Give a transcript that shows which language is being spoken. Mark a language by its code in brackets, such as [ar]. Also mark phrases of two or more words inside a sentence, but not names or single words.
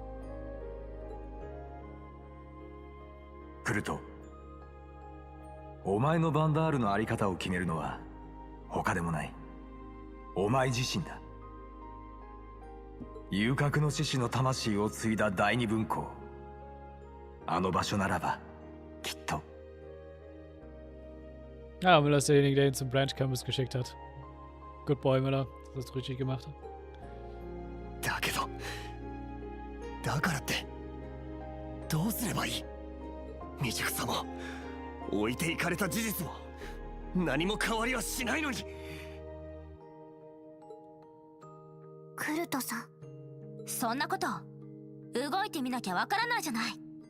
[ja] クルト、お前のバンダールのあり方を決めるのは他でもない、お前自身だ。遊郭の志士の魂を継いだ第二分校、あの場所ならばきっと。 [de] Ja, Müller ist derjenige, der ihn zum Branch Campus geschickt hat. [en] Good boy, Müller. [de] Das hast du richtig gemacht. [ja] だけど、だからってどうすればいい？未熟さも置いていかれた事実も何も変わりはしないのに。クルトさん、そんなこと動いてみなきゃわからないじゃない。